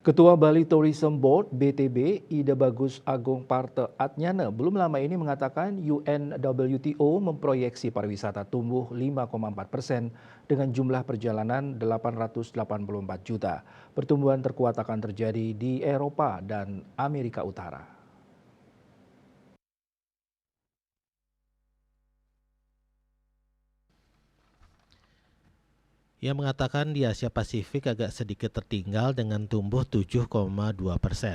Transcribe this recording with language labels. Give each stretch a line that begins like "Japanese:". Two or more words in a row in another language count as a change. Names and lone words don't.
Indonesian: Ketua Bali Tourism Board (BTB) Ida Bagus Agung Parte Atnyana belum lama ini mengatakan UNWTO memproyeksi pariwisata tumbuh 5,4% dengan jumlah perjalanan 884 juta. Pertumbuhan terkuat akan terjadi di Eropa dan Amerika Utara. Ia mengatakan di Asia Pasifik agak sedikit tertinggal dengan tumbuh 7,2%.